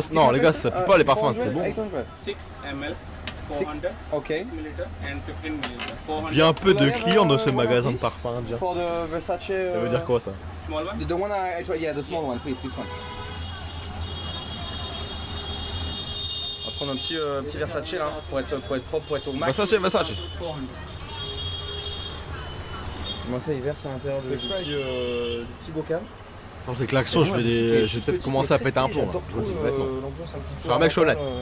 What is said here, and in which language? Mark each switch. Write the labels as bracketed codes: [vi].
[fr] Non, les gars, ça pue pas les parfums, c'est bon. 800? 6 ml, 400 [en] Okay. milliliter and 15 milliliter. 400. [fr] Bien peu de clients dans ce magasin de parfums indien. [en] For the Versace. [fr] Ça veut dire quoi ça? [en] Small one. The one I tried, yeah, the small one, please, this one. [fr] On va prendre un petit Versace là, pour être propre, pour être au max. Versace. 400. Comment ça, il verse à l'intérieur du petit bocal. Attends, ces klaxons, je vais peut-être commencer à péter un plomb. Là. Je vous le dis bêtement. Je suis un mec chaullette.